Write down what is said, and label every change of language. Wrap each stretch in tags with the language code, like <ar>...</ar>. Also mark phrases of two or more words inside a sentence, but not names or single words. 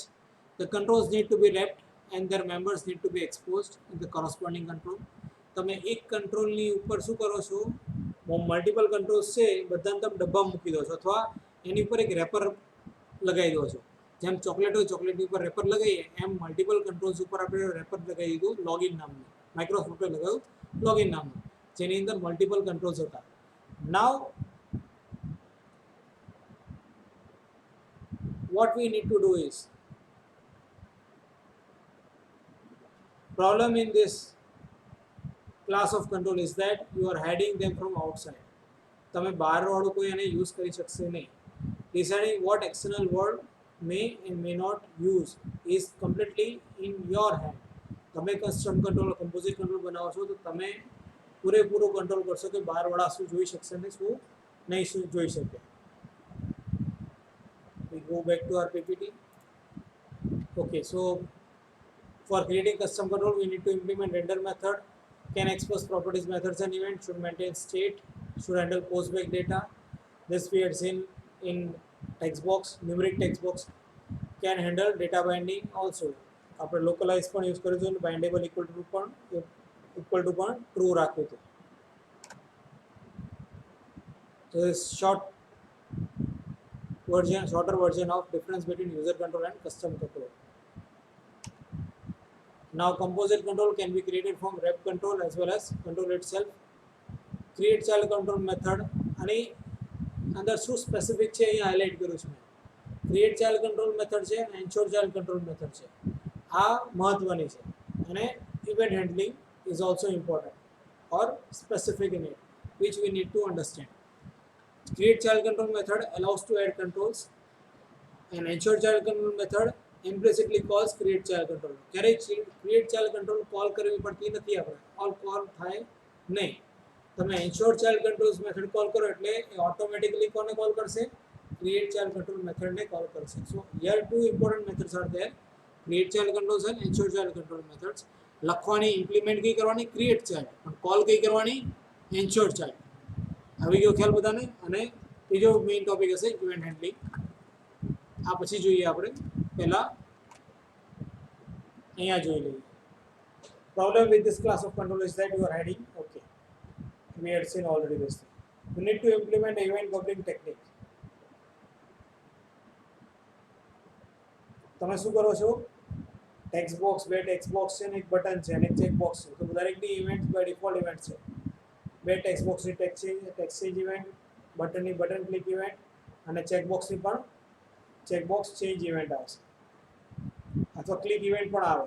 <en>The controls need to be wrapped and their members need to be exposed in the corresponding control.</en> <gu>તમે એક કંટ્રોલની ઉપર શું કરો છો,</gu> <en>multiple controls</en> <gu>છે બધાને તમે ડબ્બામાં મૂકી દો છો અથવા એની ઉપર એક રેપર લગાવી દો છો. જેમ ચોકલેટ હોય ચોકલેટની ઉપર રેપર લગાવીએ એમ</gu> <en>multiple controls</en> <gu>ઉપર આપણે રેપર લગાવી દીધું લોગિન નામનું, માઇક્રોસોફ્ટે લગાવ્યું લોગિન નામનું, જેની અંદર મલ્ટિપલ કંટ્રોલ્સ હતા. નાવ</gu> <en>what we need to do is, problem in this class of control is that you are hiding them from outside.</en> <gu>તમે બહારવાળું કોઈ એને યુઝ કરી શકશે નહીં.</gu> <en>Deciding what external world may and may not use is completely in your hand.</en> <gu>તમે</gu> <en>custom control composite control</en> <gu>બનાવો છો તો તમે પૂરેપૂરો કંટ્રોલ કરશો કે બહારવાળા શું જોઈ શકશે ને શું નહીં જોઈ શકે.</gu> <en>We go back to our PPT. Okay, so for creating custom control, we need to implement render method, can expose properties, methods and events, should maintain state, should handle postback data. This we had seen in text box, numeric text box, can handle data binding also.</en> <gu>આપણે localize પણ યુઝ કર્યું છે,</gu> <en>bindable equal to પણ true</en> <gu>રાખ્યું હતું.</gu> <en>So this shorter version of difference between user control and custom control. Now composite control can be created from rep control as well as control itself. Create child control method</en> <gu>અને અંદર શું સ્પેસિફિક છે અહીંયા હાઇલાઇટ કર્યું છે.</gu> <en>create child control method</en> <gu>છે અને</gu> <en>ensure child control method</en> <gu>છે. આ મહત્વની છે અને</gu> <en>event handling is also important or specific in it which we need to understand. Create child control method allows to add controls and ensure child control method implicitly calls create child control.</en> <gu>ક્યારે</gu> <en>create child control</en> <gu>કોલ કરવી પડતી નથી, આપણે ઓલ કોલ થાય નહીં. તમે</gu> <en>ensure child controls method</en> <gu>કોલ કરો એટલે એ ઓટોમેટિકલી કોને કોલ કરશે,</gu> <en>create child control method</en> <gu>ને કોલ કરશે.</gu> <en>So here two important methods are there, create child controls and ensure child control methods.</en> <gu>લખવાની ઇમ્પ્લિમેન્ટ કઈ કરવાની</gu> <en>create child,</en> <gu>પણ કોલ કઈ કરવાની</gu> <en>ensure child.</en> <gu>આવી ગયો ખ્યાલ બધાને. અને ત્રીજો મેઇન ટોપિક હશે</gu> <en>event handling.</en> <gu>આ પછી જોઈએ આપણે, પહેલા અહીંયા જોઈ લઈએ.</gu> <en>Problem with this class of control is that you are hiding. Okay, we had seen already this thing. You need to implement a event bubbling technique.</en> <gu>તમે શું કરો છો,</gu> <en>text box,</en> <gu>બે</gu> <en>text box</en> <gu>છે ને એક બટન છે અને એક</gu> <en>check box</en> <gu>છે. તો દરેકની</gu> <en>event by default event</en> <gu>છે. બે</gu> <en>text boxની text change event, buttonની button click event</en> <gu>અને</gu> <en>check boxની</en> <gu>પણ</gu> <en>check box change event</en> <gu>આવશે અથવા</gu> <en>click event</en> <gu>પણ આવે.</gu>